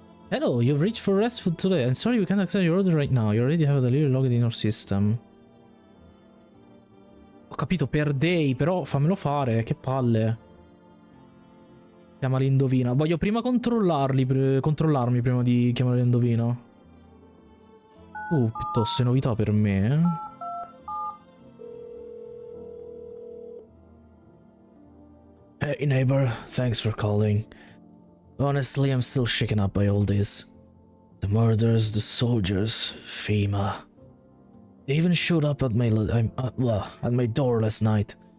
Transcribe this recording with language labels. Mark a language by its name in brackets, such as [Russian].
[English] Hello, you've reached for rest food today. I'm sorry we can't accept your order right now. You already have a delivery logged in our system. [Italian] capito, per day, però fammelo fare, che palle. Chiama l'indovina. Voglio prima controllarmi prima di chiamare l'indovina. Piuttosto novità per me, [English] Hey neighbor, thanks for calling. Honestly, I'm still shaken up by all this. The murders, the soldiers, FEMA. They even showed up at my door last night.